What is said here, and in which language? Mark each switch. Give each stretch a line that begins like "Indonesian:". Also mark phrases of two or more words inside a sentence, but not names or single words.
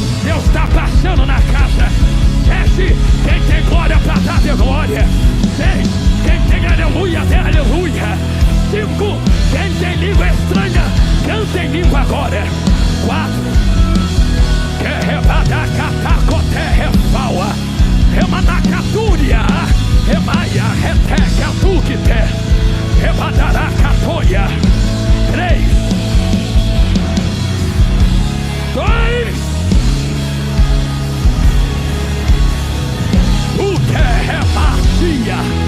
Portuguese: Deus está passando na casa. 7. Quem tem glória para dar de glória. 6. Quem tem aleluia, dê aleluia. 5. Quem tem língua estranha, canta em língua agora. 4. Que rebada catacote refaua. Remanacatúria. Remaia, reteca, tuquite. Rebadará catoia. 3. 2. O que é magia?